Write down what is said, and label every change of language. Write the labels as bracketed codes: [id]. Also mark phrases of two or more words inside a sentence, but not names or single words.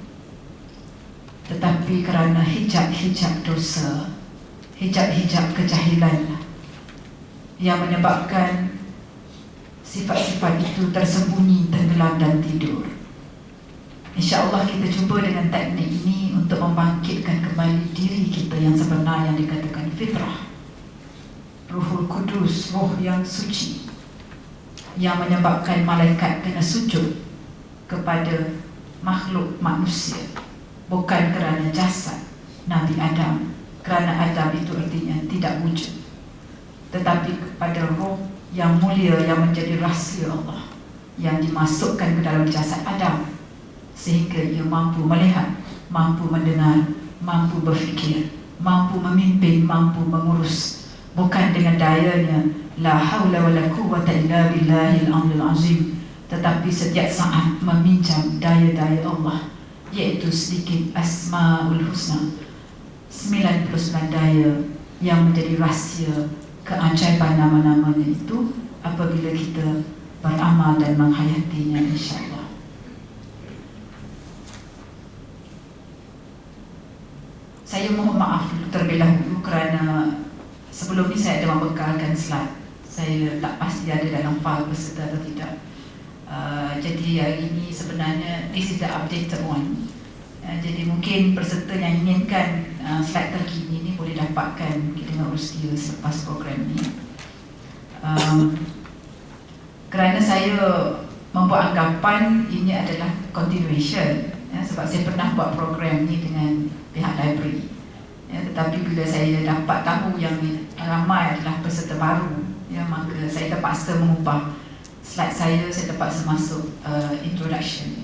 [ms] Tetapi kerana hijab-hijab dosa, hijab-hijab kejahilan yang menyebabkan sifat-sifat itu tersembunyi, tenggelam dan tidur, InsyaAllah kita cuba dengan teknik ini untuk membangkitkan kembali diri kita yang sebenar, yang dikatakan fitrah, Ruhul Kudus, roh yang suci, yang menyebabkan malaikat kena sujud kepada makhluk manusia, bukan kerana jasad Nabi Adam, kerana Adam itu artinya tidak wujud, tetapi kepada roh yang mulia yang menjadi rahsia Allah yang dimasukkan ke dalam jasad Adam, sehingga ia mampu melihat, mampu mendengar, mampu berfikir, mampu memimpin, mampu mengurus, bukan dengan dayanya [ar] لا حول ولا قوة إلا بالله العلي العظيم, [ms] tetapi setiap saat meminjam daya-daya Allah, iaitu sedikit Asmaul Husna, 99 daya yang menjadi rahsia keajaiban nama-namanya itu apabila kita beramal dan menghayatinya, insyaAllah. Saya mohon maaf terlebih dahulu kerana sebelum ni saya ada membekalkan slide. Saya tak pasti ada dalam file peserta atau tidak. Jadi hari ini sebenarnya [en] this is the updated one. [ms] Jadi mungkin peserta yang inginkan slide terkini ni boleh dapatkan dengan Rustia selepas program ni. Kerana saya membuat anggapan ini adalah continuation, sebab saya pernah buat program ni dengan pihak library, tetapi bila saya dapat tahu yang ramai adalah peserta baru, maka saya terpaksa mengubah slide saya terpaksa masuk introduction.